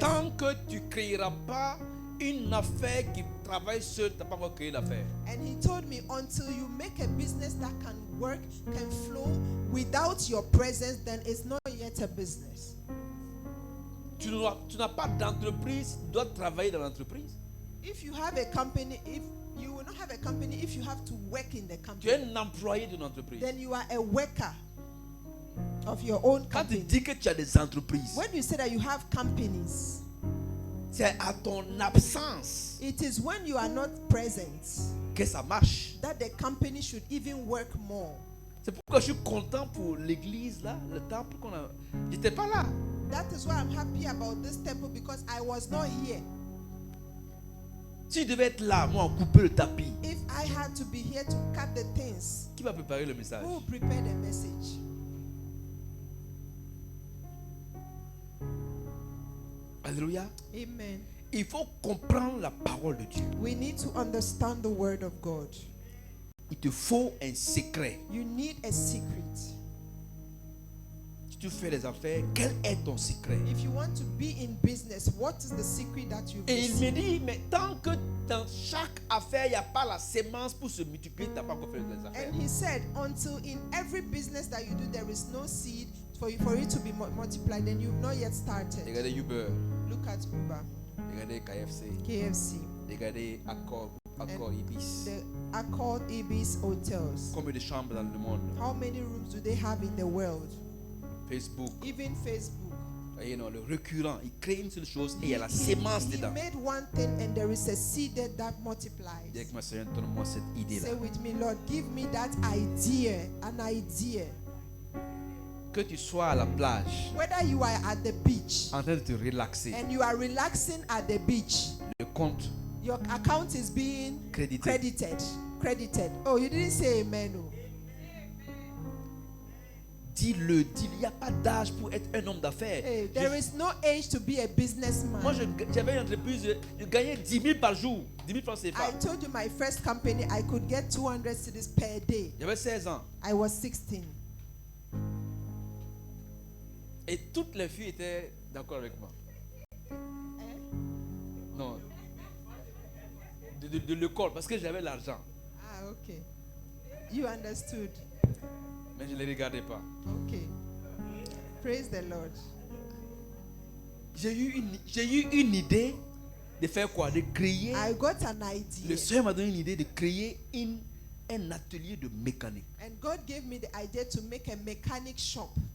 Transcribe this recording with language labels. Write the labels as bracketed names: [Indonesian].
[French] tant que tu ne créeras pas une affaire qui travaille seule, tu n'as pas encore créé l'affaire. [English] And he told me, until you make a business that can work, can flow without your presence, then it's not yet a business. [French] Tu n'as pas d'entreprise, tu dois travailler dans l'entreprise. [English] If you have a company, if you will not have a company if you have to work in the [French] Tu es [English] company, [French] un employé d'une entreprise. [English] then you are a worker of your own [French] Quand tu [English] company. [French] dis que tu as des entreprises, [English] When you say that you have companies, [French] c'est à ton absence [English] it is when you are not present [French] que ça marche. [English] that the company should even work more. [French] C'est pourquoi je suis content pour l'église là, le temple qu'on a. J'étais pas là. [English] That is why I'm happy about this temple, because I was not here. [French] Si je devais être là, moi, couper le tapis, [English] If I had to be here to cut the things, [French] qui va préparer le message? [English] who will prepare the message? [French] Alléluia. [English] Amen. [French] Il faut comprendre la parole de Dieu. [English] We need to understand the word of God. [French] Il te faut un secret. [English] You need a secret. [French] Si tu fais des affaires, quel est ton secret? [English] If you want to be in business, what is the secret that you've [French] Et il me [English] received? [French] dit, mais tant que dans chaque affaire, il n'y a pas la sémence pour se multiplier, tu n'as pas encore fait les affaires. [English] And he said, until in every business that you do, there is no seed for it to be multiplied, then you've not yet started. [French] Regardez Uber, [English] Look at Uber, [French] regardez KFC, [English] KFC, [French] regardez Accor Ibis. [English] the Accord Ibis hotels. [French] Combien de chambres dans le monde? [English] How many rooms do they have in the world? [French] Facebook. [English] even Facebook. [French] Voyez, non, le récurrent, il crée une seule chose et il y a la sémence [English] He [French] dedans. [English] made one thing and there is a seed that multiplies. [French] Dis avec moi, Seigneur, donne-moi cette idée-là. [English] Say with me, Lord, give me that idea, an idea. [French] Que tu sois à la plage, [English] Whether you are at the beach [French] en train de te relaxer, [English] and you are relaxing at the beach, [French] le compte [English] your account is being [French] crédité. [English] credited. Oh, you didn't say amen. Oh. [French] Dis-le, dis-le. Il n'y a pas d'âge pour être un homme d'affaires. [English] Hey, there is no age to be a businessman. [French] Moi, j'avais une entreprise, je gagnais 10 000 par jour. 10 000 francs CFA. [English] I told you my first company, I could get 200 cedis per day. [French] J'avais 16 ans. [English] I was 16. [French] Et toutes les filles étaient d'accord avec moi. Non. De l'école, parce que j'avais l'argent. [English] Ah, okay. You understood. [French] Mais je ne les regardais pas. [English] Okay. Praise the Lord. [French] J'ai eu une idée de faire quoi? De créer. [English] I got an idea. [French] Le Seigneur m'a donné une idée de créer un atelier de mécanique. [English] And God gave me the idea to make a mechanic shop.